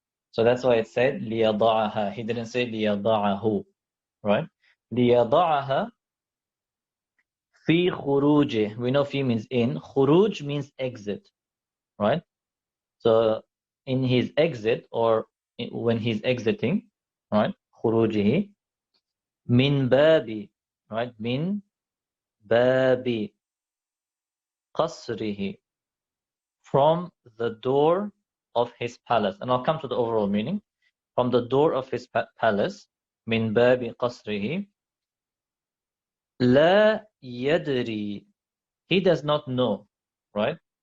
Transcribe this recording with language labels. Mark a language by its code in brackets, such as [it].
[en] So that's why it said ليضعها. He didn't say ليضعه, right? [ar] ليضعها في خروجه. [en] We know fi means in. Khuruj means exit, right? So in his exit, or when he's exiting, right? [ar] خروجه من باب, right? من باب قصره, [en] from the door of his palace. And I'll come to the overall meaning. From the door of his palace, [ar] من باب قصره, لا يدري, [en] he does not know, right?